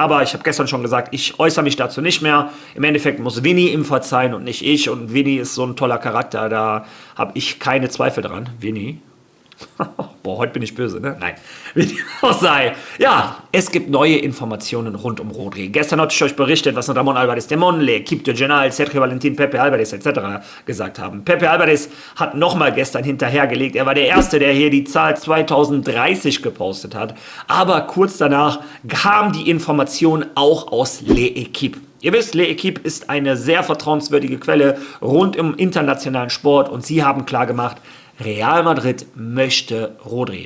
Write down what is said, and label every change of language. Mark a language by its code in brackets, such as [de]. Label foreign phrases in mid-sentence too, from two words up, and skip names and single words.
[de] Aber ich habe gestern schon gesagt, ich äußere mich dazu nicht mehr. Im Endeffekt muss Vini ihm verzeihen und nicht ich. Und Vini ist so ein toller Charakter, da habe ich keine Zweifel dran. Vini. Boah, heute bin ich böse, ne? Nein, wie dem auch sei. Ja, es gibt neue Informationen rund um Rodri. Gestern hatte ich euch berichtet, was Ramon Álvarez de Monle, Equipe de General, Sergio Valentín, Pepe Álvarez etc. gesagt haben. Pepe Álvarez hat nochmal gestern hinterhergelegt. Er war der Erste, der hier die Zahl 2030 gepostet hat. Aber kurz danach kam die Information auch aus L'Equipe. Ihr wisst, L'Equipe ist eine sehr vertrauenswürdige Quelle rund um internationalen Sport und sie haben klargemacht, Real Madrid möchte Rodri.